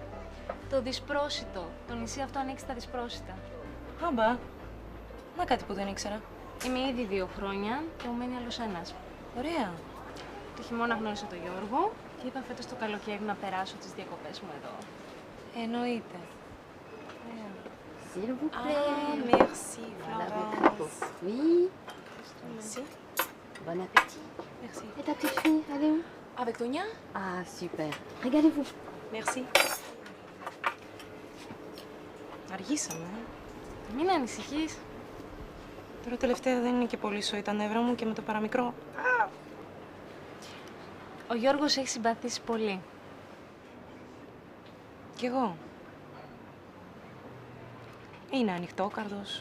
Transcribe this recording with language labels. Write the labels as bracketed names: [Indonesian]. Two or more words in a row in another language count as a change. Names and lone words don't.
[Greek] Το δυσπρόσιτο. Το νησί αυτό ανοίξει στα δυσπρόσιτα. Άμπα. Να κάτι που δεν ήξερα. Είμαι ήδη 2 χρόνια και μου μένει άλλος ένας. Ωραία. Το χειμώνα γνώρισα τον Γιώργο και είπα φέτος το καλοκαίρι να περάσω τις διακοπές μου εδώ. Εννοείται. [French] S'il vous Ah, plaît. merci, Voilà Florence. votre pot. Oui. Merci. Bon appétit. Merci. Et ta petite fille, elle est où? Avec Tonia? Ah, super. Régalez-vous. Merci. [Greek] Αργήσαμε. Μην ανησυχείς. Τώρα τελευταία δεν είναι και πολύ σοή τα νεύρα μου και με το παραμικρό. Ο Γιώργος έχει συμπαθήσει πολύ. Κι εγώ. Είναι ανοιχτόκαρδος.